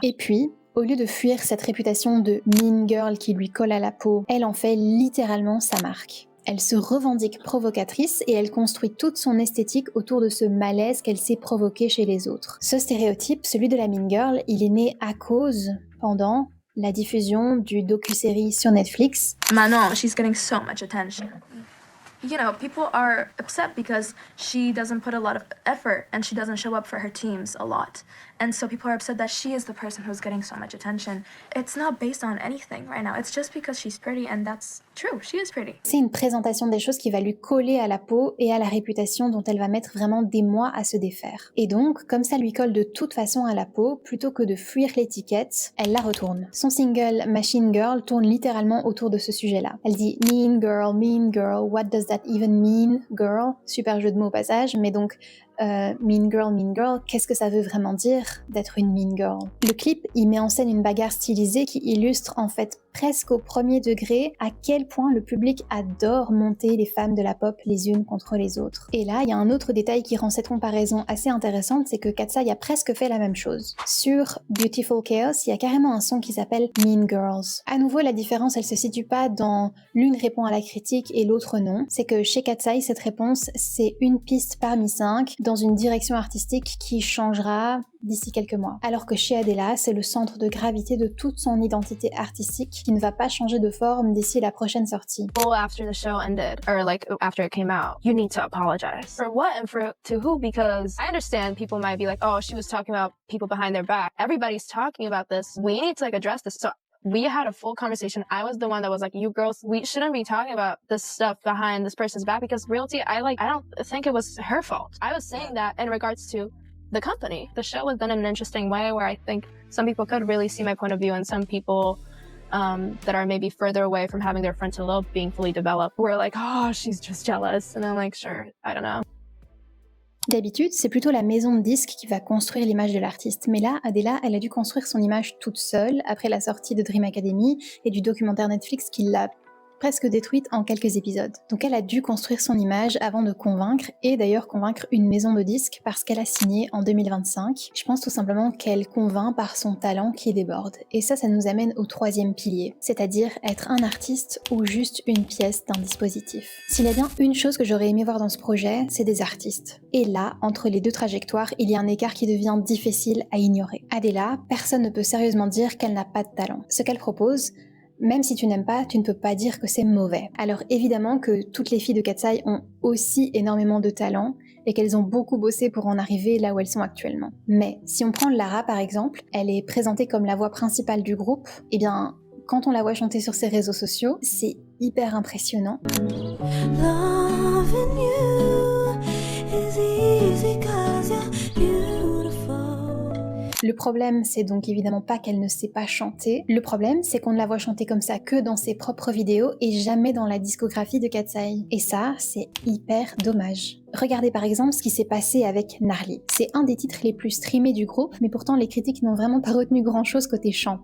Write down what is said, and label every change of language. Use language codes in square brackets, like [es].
[fr] Et puis, au lieu de fuir cette réputation de mean girl qui lui colle à la peau, elle en fait littéralement sa marque. Elle se revendique provocatrice et elle construit toute son esthétique autour de ce malaise qu'elle sait provoquer chez les autres. Ce stéréotype, celui de la mean girl, il est né à cause, pendant, la diffusion du docu-série sur Netflix. [en] Manon, she's getting so much attention. You know, people are upset because she doesn't put a lot of effort and she doesn't show up for her teams a lot. And so people are upset that she is the person who's getting so much attention. It's not based on anything right now. It's just because she's pretty and that's true. She is pretty. [fr] C'est une présentation des choses qui va lui coller à la peau et à la réputation dont elle va mettre vraiment des mois à se défaire. Et donc, comme ça lui colle de toute façon à la peau, plutôt que de fuir l'étiquette, elle la retourne. Son single Machine Girl tourne littéralement autour de ce sujet-là. Elle dit mean girl, [en] what does that even mean, girl? [fr] Super jeu de mots au passage, mais donc mean girl, qu'est-ce que ça veut vraiment dire d'être une mean girl? Le clip, il met en scène une bagarre stylisée qui illustre en fait presque au premier degré à quel point le public adore monter les femmes de la pop les unes contre les autres. Et là, il y a un autre détail qui rend cette comparaison assez intéressante, c'est que Katseye a presque fait la même chose. Sur Beautiful Chaos, il y a carrément un son qui s'appelle Mean Girls. À nouveau, la différence, elle se situe pas dans l'une répond à la critique et l'autre non. C'est que chez Katseye, cette réponse, c'est une piste parmi 5 dans une direction artistique qui changera d'ici quelques mois. Alors que chez Adela, c'est le centre de gravité de toute son identité artistique qui ne va pas changer de forme d'ici la prochaine sortie. [en] Well, after the show ended, or like after it came out, you need to apologize. For what and for to who? Because I understand people might be like, oh, she was talking about people behind their back. Everybody's talking about this. We need to like address this. So we had a full conversation. I was the one that was like, you girls, we shouldn't be talking about this stuff behind this person's back because realty, I don't think it was her fault. I was saying that in regards to the company. The show was done in an interesting way where I think some people could really see my point of view and some people that are maybe further away from having their frontal lobe being fully developed were like, oh, she's just jealous. And I'm like, sure, I don't know. [fr] D'habitude, c'est plutôt la maison de disques qui va construire l'image de l'artiste. Mais là, Adela, elle a dû construire son image toute seule après la sortie de Dream Academy et du documentaire Netflix qui l'a presque détruite en quelques épisodes. Donc elle a dû construire son image avant de convaincre, et d'ailleurs convaincre une maison de disques parce qu'elle a signé en 2025. Je pense tout simplement qu'elle convainc par son talent qui déborde. Et ça nous amène au 3e pilier, c'est-à-dire être un artiste ou juste une pièce d'un dispositif. S'il y a bien une chose que j'aurais aimé voir dans ce projet, c'est des artistes. Et là, entre les deux trajectoires, il y a un écart qui devient difficile à ignorer. Adela, personne ne peut sérieusement dire qu'elle n'a pas de talent. Ce qu'elle propose, même si tu n'aimes pas, tu ne peux pas dire que c'est mauvais. Alors évidemment que toutes les filles de Katseye ont aussi énormément de talent et qu'elles ont beaucoup bossé pour en arriver là où elles sont actuellement. Mais si on prend Lara par exemple, elle est présentée comme la voix principale du groupe, et bien quand on la voit chanter sur ses réseaux sociaux, c'est hyper impressionnant. [en] Loving you is easy 'cause you're beautiful. [fr] Le problème, c'est donc évidemment pas qu'elle ne sait pas chanter. Le problème, c'est qu'on ne la voit chanter comme ça que dans ses propres vidéos et jamais dans la discographie de Katseye. Et ça, c'est hyper dommage. Regardez par exemple ce qui s'est passé avec Narly. C'est un des titres les plus streamés du groupe, mais pourtant les critiques n'ont vraiment pas retenu grand chose côté chant.